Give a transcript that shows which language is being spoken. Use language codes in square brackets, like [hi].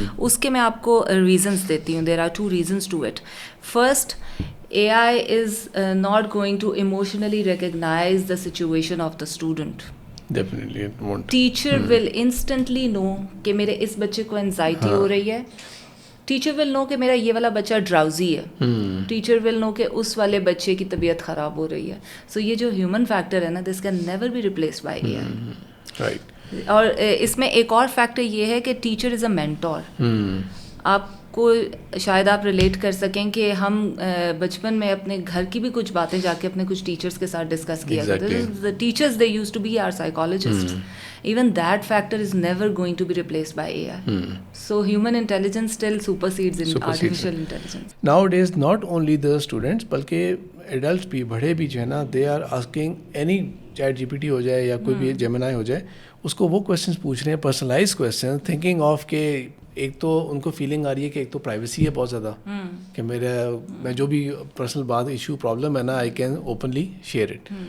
[ur] اس کے میں آپ کو ریزنس دیتی ہوں. [en] There are 2 reasons to it. First, AI is not going to emotionally recognize the situation of the student. Definitely it won't. Teacher will instantly know [ur] کہ میرے اس بچے کو anxiety ہو رہی ہے. [en] Teacher will know [ur] کہ میرا یہ والا بچہ drowsy ہے. Teacher will know کہ اس والے بچے کی طبیعت خراب ہو رہی ہے. [en] So [ur] یہ جو [en] human factor [ur] ہے نا, [en] this can never be replaced by AI. Right. [ur] اور اس میں ایک اور فیکٹر یہ ہے کہ [en] teacher is a mentor. [ur] آپ کو شاید آپ ریلیٹ کر سکیں کہ ہم بچپن میں اپنے گھر کی بھی کچھ باتیں جا کے اپنے کچھ ٹیچرس کے ساتھ ڈسکس کیا کرتے تھے. [en] The teachers, they used to be our psychologists. Even that factor is never going to be replaced by AI. So human intelligence still supersedes artificial intelligence. Nowadays not only the students [ur] بلکہ adults بھی, بڑے بھی جو ہے نا, [en] they are asking any [ur] ChatGPT ہو جائے یا کوئی بھی Gemini ہو جائے, اس کو وہ کویشچنس پوچھ رہے ہیں, پرسنلائز کویشچن, تھنکنگ آف کہ ایک تو ان کو فیلنگ آ رہی ہے کہ ایک تو پرائیویسی ہے بہت زیادہ, کہ میں جو بھی پرسنل بات ایشو پرابلم ہے نا, [en] I can openly share it.